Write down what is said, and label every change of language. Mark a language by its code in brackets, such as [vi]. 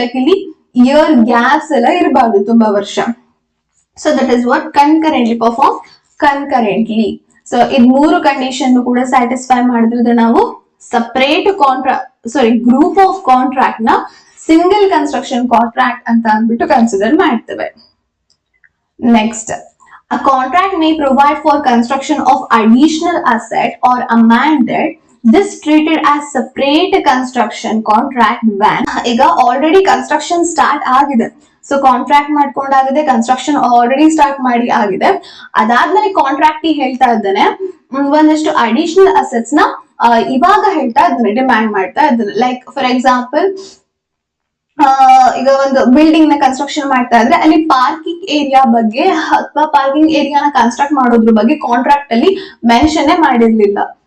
[en] like ಇಲ್ಲಿ year gaps [kn] ಎಲ್ಲ ಇರಬಾರ್ದು, ತುಂಬಾ ವರ್ಷ. [en] So that is what concurrently, perform concurrently. [kn] So ಇದ್ 3 ಕಂಡೀಷನ್ ಕೂಡ ಸ್ಯಾಟಿಸ್ಫೈ ಮಾಡಿದ್ರೆ ನಾವು ಸಪರೇಟ್ ಗ್ರೂಪ್ ಆಫ್ ಕಾಂಟ್ರಾಕ್ಟ್ ನ ಸಿಂಗಲ್ ಕನ್ಸ್ಟ್ರಕ್ಷನ್ ಕಾಂಟ್ರಾಕ್ಟ್ ಅಂತ ಅಂದ್ಬಿಟ್ಟು ಕನ್ಸಿಡರ್ ಮಾಡ್ತೇವೆ. [en] next, a contract may provide for construction of additional asset or amended this treated as separate construction contract when [kn] ಈಗ already construction start ಆಗಿದೆ. So contract ಮಾಡ್ಕೊಂಡಾಗಿದೆ, construction already start ಮಾಡಿ ಆಗಿದೆ. ಅದಾದ್ಮೇಲೆ contract ಹೇಳ್ತಾ ಇದ್ದಾನೆ ಒಂದಷ್ಟು ಅಡಿಷನಲ್ ಅಸೆಟ್ಸ್ ನ ಇವಾಗ ಹೇಳ್ತಾ ಇದ್ದಾನೆ, ಡಿಮ್ಯಾಂಡ್ ಮಾಡ್ತಾ ಇದ್ದಾನೆ. ಲೈಕ್ ಫಾರ್ ಎಕ್ಸಾಂಪಲ್ ಈಗ ಒಂದು ಬಿಲ್ಡಿಂಗ್ ನ ಕನ್ಸ್ಟ್ರಕ್ಷನ್ ಮಾಡ್ತಾ ಇದ್ರೆ ಅಲ್ಲಿ ಪಾರ್ಕಿಂಗ್ ಏರಿಯಾ ಬಗ್ಗೆ ಅಥವಾ ಪಾರ್ಕಿಂಗ್ ಏರಿಯಾನ ಕನ್ಸ್ಟ್ರಕ್ಟ್ ಮಾಡೋದ್ರ ಬಗ್ಗೆ ಕಾಂಟ್ರಾಕ್ಟ್ ಅಲ್ಲಿ ಮೆನ್ಷನ್ ಮಾಡಿರ್ಲಿಲ್ಲ.